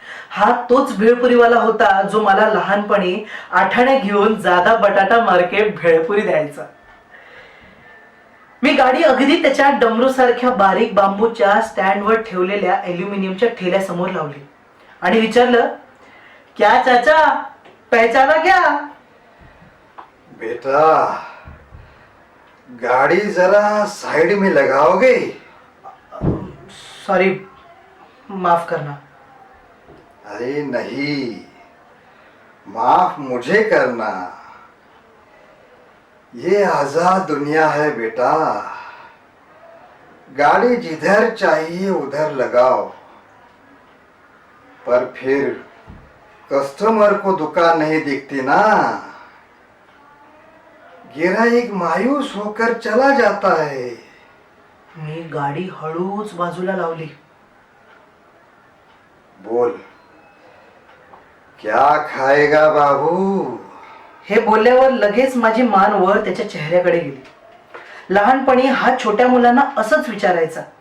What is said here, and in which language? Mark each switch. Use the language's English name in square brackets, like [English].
[Marathi] हा तोच भेळपुरीवाला होता जो मला लहानपणी आठाण्या घेऊन जादा बटाटा मार्केट भेळपुरी द्यायचा. मी गाडी अगदी त्याच्या डमरू सारख्या बारीक बांबूच्या स्टँडवर ठेवलेल्या ॲल्युमिनियमच्या ठेल्यासमोर लावली आणि विचारलं, [Hindi] क्या चाचा पहचाना क्या? बेटा, गाड़ी जरा साइड में लगाओगे? सॉरी, माफ करना. अरे नहीं, माफ मुझे करना. ये आजाद दुनिया है बेटा. गाड़ी जिधर चाहिए उधर लगाओ, पर फिर कस्टमर को दुकान नहीं दिखती ना. गिराईक मायूस होकर चला जाता है. [Marathi] मी गाडी हळूच बाजूला लावली. [Hindi] बोल, क्या खाएगा बाबू? [Marathi] हे बोलल्यावर लगेच माझी मान वर त्याच्या चेहऱ्याकडे गेली. लहानपणी हा छोट्या मुलांना असंच विचारायचा.